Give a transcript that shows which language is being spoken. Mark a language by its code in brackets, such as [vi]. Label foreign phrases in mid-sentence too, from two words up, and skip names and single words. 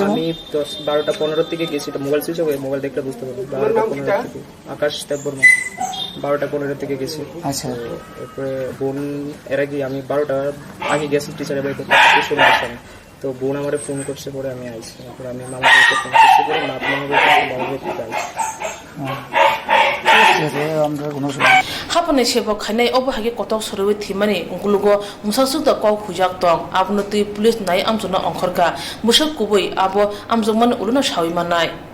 [bn] আমি 12টা 15 থেকে গেছি এটা মোবাইল সুইচ হয়ে মোবাইল দেখলে বুঝতে পারবো 12টা 15 থেকে আকাশ দেববর্মা 12টা 15 থেকে গেছি আচ্ছা এরপরে বোন এর আগে আমি 12টা আগে গেছি টিচারের বাড়িতে শুনে আসলাম তো বোন আমারে ফোন করছে পরে আমি আইছি তারপর আমি মামার বাড়িতে ফোন করছি পরে মামার বাড়িতে আইছি [trp] hapone sebo khanai obo hage kotok sorwe thimani ungkulugo musasuk da ko khujak tong abno tui police nai amjona ongkhorka musak kubui abo amjongman uluna shawi manai